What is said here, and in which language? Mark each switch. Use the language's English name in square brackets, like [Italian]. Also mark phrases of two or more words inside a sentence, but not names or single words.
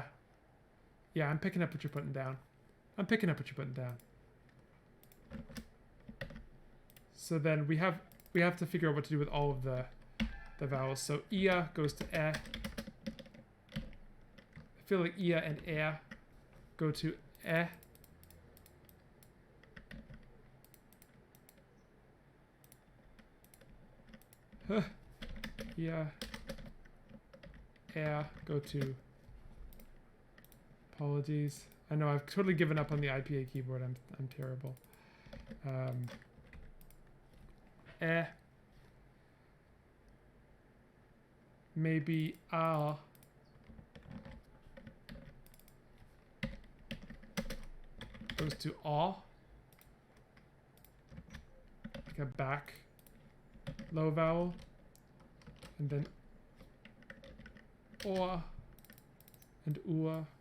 [English] Yeah, I'm picking up what you're putting down. I'm picking up what you're putting down. So then we have to figure out what to do with all of the vowels. So ia goes to e. I feel like ia and e go to e. Huh. Ia, e go to. Apologies. I know I've totally given up on the IPA keyboard. I'm terrible. Maybe goes to aw, like a back low vowel, and then or and ua.